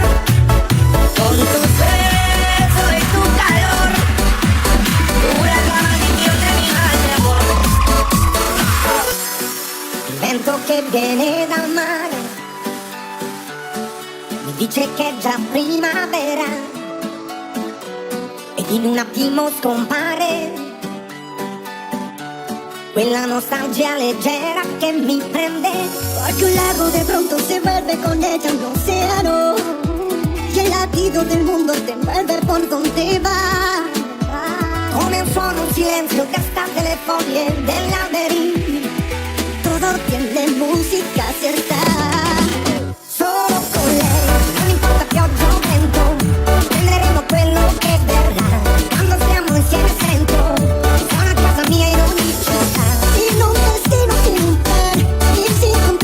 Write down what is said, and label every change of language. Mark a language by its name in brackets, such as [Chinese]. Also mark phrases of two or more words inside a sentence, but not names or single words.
[Spanish] Con tus besos y tu calor, curas la maldición de mi mal de amor. [Italian] Il vento che viene dal mare mi dice che è già primavera ed in un attimo scompare quella nostalgia leggera [Spanish] que me prende. Porque un lago de pronto se vuelve con ella un océano y el latido del mundo te envuelve por donde va. [Italian] Come un suono, un silenzio che sta delle foglie dell'alberi. [Spanish] Todo tiene música cierta. [Italian] Solo con lei, non importa pioggia o vento, prenderemo quello che verrà. Quando stiamo insieme sento, sono a casa mia in ogni città. In un destino [Spanish] sin par, [Italian] il